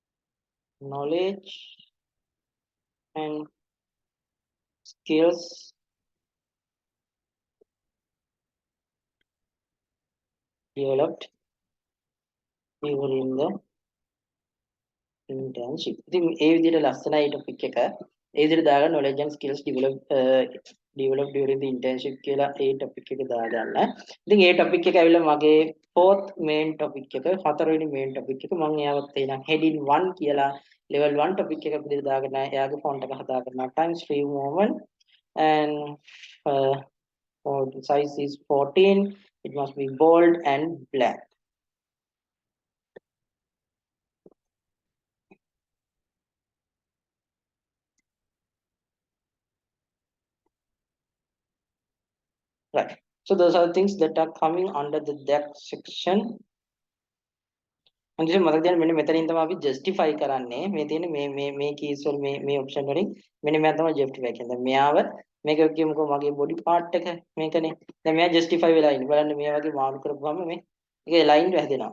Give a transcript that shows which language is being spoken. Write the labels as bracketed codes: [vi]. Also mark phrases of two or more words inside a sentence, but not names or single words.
[en] Knowledge and skills developed during the internship. [si] ඉතින් ඒ විදිහට ලස්සනයි topic එක. ඒ විදිහට දාලා [en] knowledge and skills develop during the internship [si] කියලා ඒ topic එක දාගන්න. ඉතින් ඒ topic එක ඇවිල්ලා මගේ [en] fourth main topic [si] එක, හතරවෙනි [en] main topic [si] එක. මම එයාවත් එනම් heading 1 කියලා level 1 topic එක විදිහට දාගෙන එයාගේ font එක හදා කරනවා. [en] times free movement and uh, the size is 14. It must be bold and black. Right. So those are things that are coming under the that section. [si] අනිත් මතක තියාගන්න මෙන්න මෙතනින් තමයි අපි justify කරන්නේ මේ තියෙන මේ keys වල මේ option වලින් මෙන්න මෙයා තමයි justify කියන්නේ. දැන් මෙයාව මේක කියමුකෝ මගේ body part එක මේකනේ. දැන් මෙයා justify වෙලා ඉන්නේ. බලන්න මේ වගේ මාරු කරපුවාම මේ ඒක aligned හැදෙනවා.